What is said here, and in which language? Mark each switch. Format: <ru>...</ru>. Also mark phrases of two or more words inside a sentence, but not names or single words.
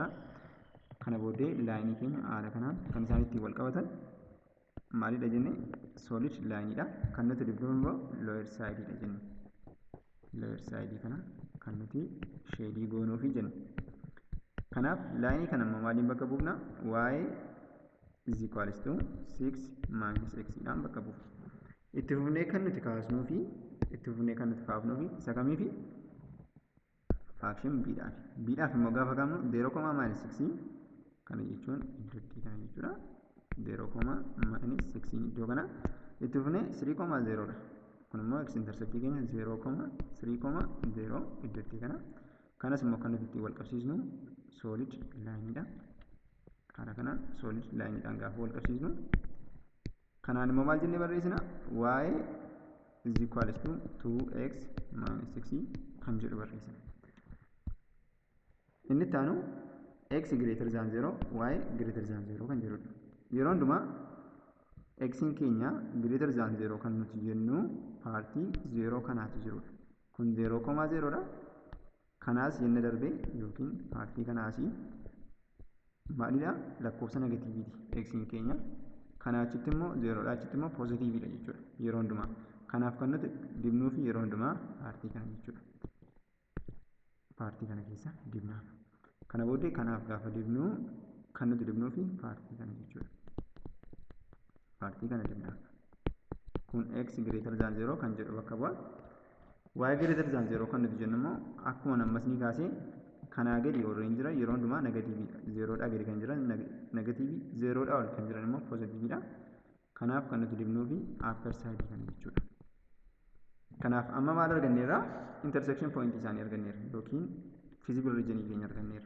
<om>Kana booddee laayinii keenya haala kanaan kan isaan ittiin wal qabatan maalidha jenne</om> <en>solid line</en> <om>dha. Kan nuti dibnu immoo</om> <en>lower side</en> <om>dha jenne.</om> <en>Lower side</en> <om>kana kan nuti shadii goonuufi jenna. Kanaaf laayinii kana immoo maaliin bakka buufna?</om> <en>Y is equals to 6 minus x</en> <om>dhaan bakka buufna. Itti fufnee kan nuti kaasnuu fi itti fufnee kan nuti kaafnuu fi isa kamiifi function bidhaaf immoo gaafa qabnu 0,-6 kana jechuun iddootti kana jechuudha 0,-6 iddoo kana itti fufnee 3,0 dha kun immoo x interceptii keenya 0,3,0 iddootti kana kanas immoo kan nuti ittiin wal qabsiisnu</om> <en>solid line</en> <om>dha karaa kana</om> <en>solid line</en> <om>dhaan gaafa wal qabsiisnu kanaan immoo maal jennee barreessina</om> <en>y is equals to 2x minus 6</en> <om>kan jedhu barreessina. Inni itti aanu</om> <en>x greater than 0 y greater than 0</en> <om>kan jedhudha. Yeroo hundumaa x keenya</om> <en>greater than 0</en> <om>kan nuti jennu paartii 0 kanaatu jirudha. Kun 0,0 dha. Kanaas jenne darbee yookiin paartii kanaas maalidha lakkoofsa negatiiviiti x keenya. Kana achitti immoo 0 dha achitti immoo positiiviidha jechuudha. Yeroo hundumaa kanaaf kan nuti dibnuu fi yeroo hundumaa paartii kana jechuudha. Paartii kana keessa dibnaaf. Kana booddee kanaaf gaafa dibnuu kan nuti dibnuu fi paartii kana jechuudha. Paartii kana dibnaaf. Kun</om> <en>x greater than 0</en> <om>kan jedhu bakka bu'a.</om> <en>Y greater than 0</en> <om>kan nuti jennu immoo akkuma nammas ni kaasee kanaa gadi warreen jira yeroo hundumaa negatiiviidha. 0dhaa gadi kan jiran negatiivii 0dhaa ol kan jiran immoo positiiviidha. Kanaaf kan nuti dibnuu fi</om> <en>upper side</en> <om>kana jechuudha. Kanaaf amma maal arganneerra</om> <en>intersection point</en> <om>isaanii arganneerra yookiin</om> <en>feasible region</en> <om>keenya arganneerra.</om>